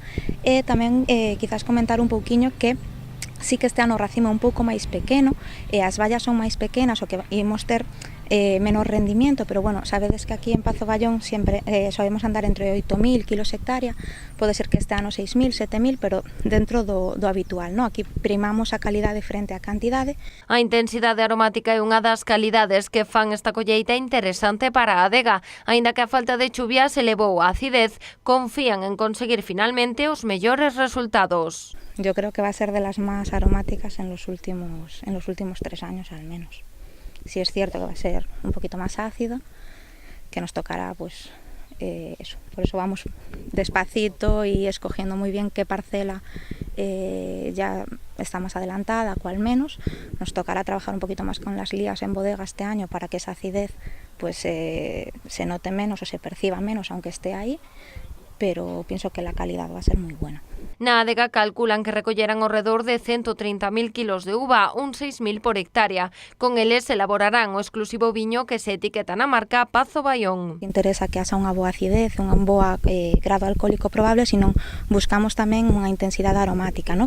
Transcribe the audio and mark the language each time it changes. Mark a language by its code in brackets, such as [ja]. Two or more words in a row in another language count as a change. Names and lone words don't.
[gl] E tamén quizás comentar un pouquiño que sí que este ano o racimo é un pouco máis pequeno e as vallas son máis pequenas, o que imos ter menos rendimiento, pero bueno, sabedes que aquí en Pazo Baión sempre sabemos andar entre 8.000 kilos hectárea, pode ser que este ano 6.000, 7.000, pero dentro do habitual, ¿no? Aquí primamos a calidade frente á cantidade. A intensidade aromática é unha das calidades que fan esta colleita interesante para a adega. Aínda que a falta de chuvia se levou a acidez, confían en conseguir finalmente os mellores resultados. [es] Yo creo que va a ser de las más aromáticas en los últimos 3 años al menos. Sí es cierto que va a ser un poquito más ácido, que nos tocará pues eso. Por eso vamos despacito y escogiendo muy bien qué parcela ya está más adelantada, cuál menos. Nos tocará trabajar un poquito más con las lías en bodega este año para que esa acidez pues se note menos o se perciba menos aunque esté ahí, pero pienso que la calidad va a ser muy buena. [gl] Na adega calculan que recolleran ao redor de 130.000 kilos de uva, un 6.000 por hectárea. Con eles elaborarán o exclusivo viño que se etiqueta na marca Pazo Baión. Interesa que haxa unha boa acidez, unha boa grado alcohólico probable, senón buscamos tamén unha intensidade aromática, ¿no?